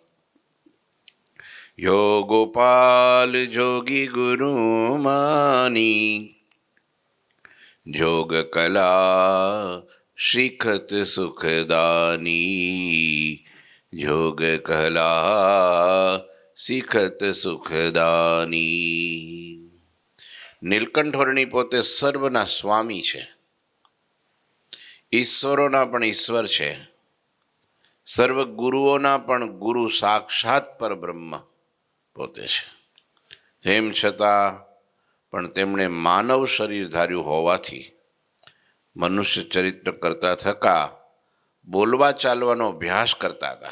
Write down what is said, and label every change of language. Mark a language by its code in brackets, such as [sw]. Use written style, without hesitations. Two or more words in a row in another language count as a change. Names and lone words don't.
[hi] यो गोपाल जोगी गुरु मानी, जोग कला शिखत सुखदानी। जोग कला शिखत सुखदानी। [gu] નીલકંઠ વર્ણી પોતે સર્વના સ્વામી છે, ઈશ્વરોના પણ ઈશ્વર છે, સર્વ ગુરુઓના પણ ગુરુ સાક્ષાત પરબ્રહ્મ પોતે છે। તેમ છતાં પણ તેમણે માનવ શરીર ધાર્યું હોવાથી મનુષ્ય ચરિત્ર કરતા થકા બોલવા ચાલવાનો અભ્યાસ કરતા હતા।